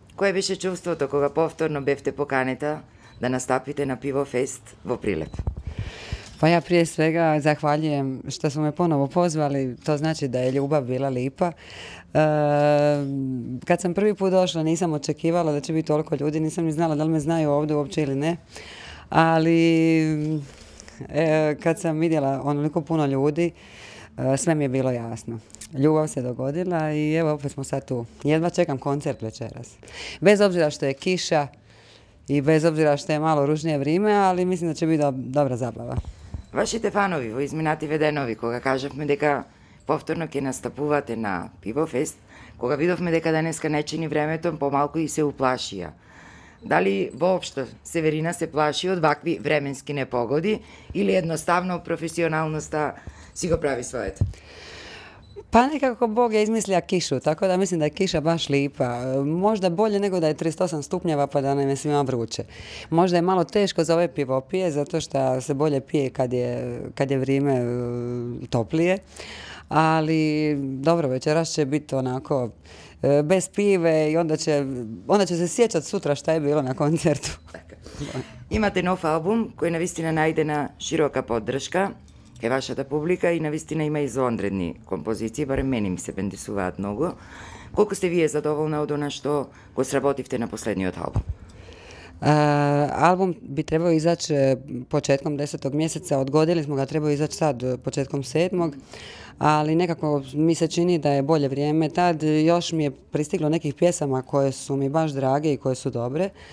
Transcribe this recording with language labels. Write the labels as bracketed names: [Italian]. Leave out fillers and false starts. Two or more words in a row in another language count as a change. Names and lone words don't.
[Macedonian] Кое беше чувството кога повторно бевте поканета да настапите на Pivo Fest во Прилеп? [Croatian] Pa ja prije svega zahvaljujem što su me ponovo pozvali, to znači da je ljubav bila lipa. Kad sam prvi put došla nisam očekivala da će biti toliko ljudi, nisam ni znala da li me znaju ovdje uopće ili ne, ali kad sam vidjela onoliko puno ljudi, sve mi je bilo jasno. Ljubav se dogodila i evo opet smo sad tu. Jedva čekam koncert večeras. Bez obzira što je kiša i bez obzira što je malo ružnije vrijeme, ali mislim da će biti dobra zabava. [Macedonian] Вашите фанови во изминати веденови, кога кажавме дека повторно ќе настапувате на Pivo Fest, кога видовме дека денеска не чини времето, помалку и се уплашија. Дали воопшто Северина се плаши од вакви временски непогоди или едноставно професионалноста си го прави своето? [Croatian] Pa nekako Bog je izmislio kišu, tako da mislim da je kiša baš lipa. Možda bolje nego da je 38 stupnjeva pa da nam je svima vruće. Možda je malo teško za ove pivopije, zato što se bolje pije kad je vrijeme toplije. Ali dobro, večeras će biti onako bez pive i onda će se sjećati sutra šta je bilo na koncertu. [Macedonian] Имате нов албум кој навистина најдена широка поддршка е вашата публика и навистина има извонредни композиции, барем мене ми се бендисуваат многу. Колку сте вие задоволна од она што го сработивте на последниот албум? [Croatian] Album bi trebao izaći početkom 10. mjeseca, odgodili smo ga, trebao izaći sad početkom 7. Ali nekako mi se čini da je bolje vrijeme. Tad još mi je pristiglo nekih pjesama koje su mi baš drage i koje su dobre.